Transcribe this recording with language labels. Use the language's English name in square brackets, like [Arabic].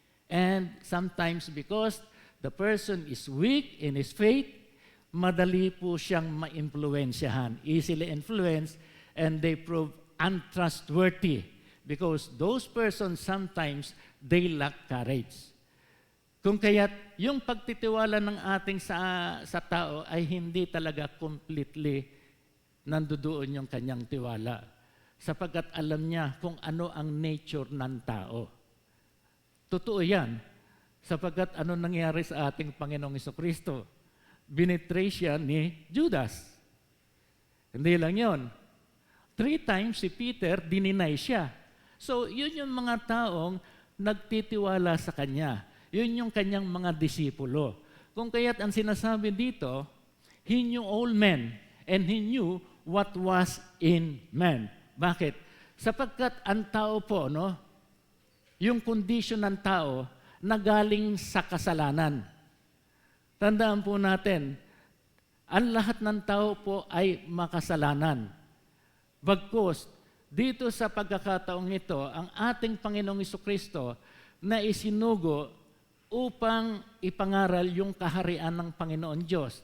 [English] And sometimes because the person is weak in his faith, [Filipino] madali po siyang ma-impluensyahan, [English] easily influenced, and they prove untrustworthy because those persons sometimes, they lack courage. [Filipino] Kung kaya't yung pagtitiwala ng ating sa tao ay hindi talaga completely nandoon yung kanyang tiwala. Sapagkat alam niya kung ano ang nature ng tao. Totoo yan. Sapagkat ano nangyari sa ating Panginoong Jesucristo? Binitray siya ni Judas. Hindi lang yon. 3 times si Peter, dininay siya. So, yun yung mga taong nagtitiwala sa kanya. Yun yung kanyang mga disipulo. Kung kaya't ang sinasabi dito, [English] He knew all men and He knew what was in man. [Filipino] Bakit? Sapagkat ang tao po, yung condition ng tao na galing sa kasalanan. Tandaan po natin, ang lahat ng tao po ay makasalanan. Bagkus, dito sa pagkakataong ito, ang ating Panginoong Jesucristo na isinugo upang ipangaral yung kaharian ng Panginoon Diyos.